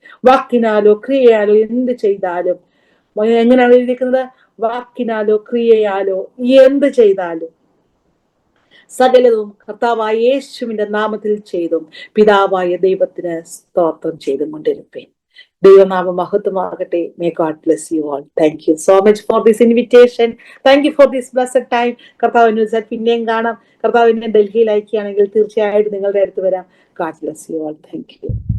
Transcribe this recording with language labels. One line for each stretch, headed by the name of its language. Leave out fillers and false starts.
Malayalam: വാക്കിനാലോ ക്രിയയാലോ എന്ത് ചെയ്താലും, എങ്ങനെയാണ് എഴുതിയിരിക്കുന്നത്? വാക്കിനാലോ ക്രിയയാലോ എന്ത് ചെയ്താലും സകലതും കർത്താവായ യേശുവിന്റെ നാമത്തിൽ ചെയ്തും പിതാവായ ദൈവത്തിന് സ്തോത്രം ചെയ്തും കൊണ്ടിരിപ്പേൻ. ദൈവനാമം മഹത്വമാകട്ടെ.
English: May God bless you all. Thank you so much for this invitation. Thank you for this blessed time.
Malayalam: കർത്താവിനെ പിന്നെയും കാണാം. കർത്താവിനെ ഡൽഹിയിൽ അയക്കുകയാണെങ്കിൽ തീർച്ചയായിട്ടും നിങ്ങളുടെ അടുത്ത് വരാം.
English: God bless you all. Thank you.